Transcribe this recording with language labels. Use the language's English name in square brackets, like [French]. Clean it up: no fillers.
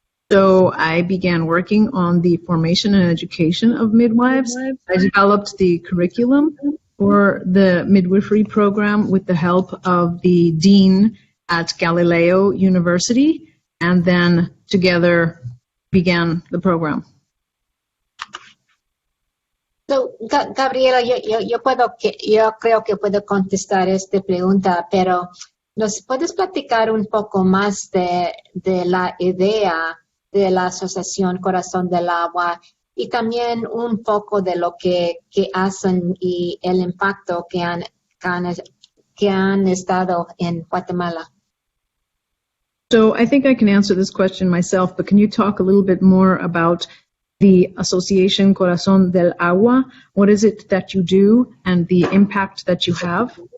[English] So I began working on the formation and education of midwives. I developed the curriculum for the midwifery program with the help of the dean at Galileo University, and then together began the program. [Spanish] So, Gabriela, yo creo que puedo contestar esta pregunta, pero ¿nos puedes platicar un poco más de la idea de la Asociación Corazón del Agua y también un poco de lo que hacen y el impacto que han estado en Guatemala? [English] So I think I can answer this question myself, but can you talk a little bit more about the Association Corazón del Agua? What is it that you do and the impact that you have?